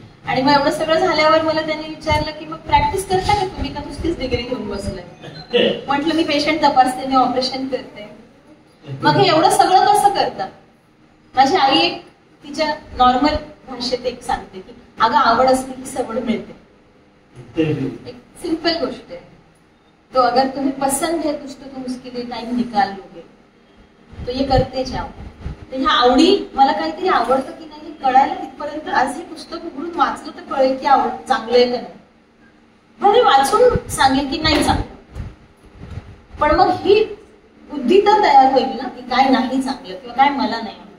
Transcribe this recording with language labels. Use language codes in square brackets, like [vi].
[mr] आणि मग एवढं सगळं झाल्यावर मला त्यांनी विचारलं की मग प्रॅक्टिस करता का तुम्ही, का नुसतीच डिग्री घेऊन बसलाय. म्हटलं मी पेशंट तपासते, मी ऑपरेशन करते. मग हे एवढं सगळं कसं करता. माझी आई एक तिच्या नॉर्मल भाषेत एक सांगते की अगं आवड असली की सवड मिळते. [hi] एक सिंपल [mr] गोष्ट [hi] है. तो अगर तुम्हें पसंद है कुछ तो तुम उसके लिए टाइम निकाल लोगे, तो ये करते जाओ. [mr] तर ह्या आवडी, मला काहीतरी आवडतं की नाही कळायला तिथपर्यंत, आज हे पुस्तक उघडून वाचलं तर कळेल की आवड चांगलं आहे का नाही. भले वाचून सांगेल की नाही चांगलं, पण मग ही बुद्धी तर तयार होईल ना की काय नाही चांगलं किंवा काय मला नाही.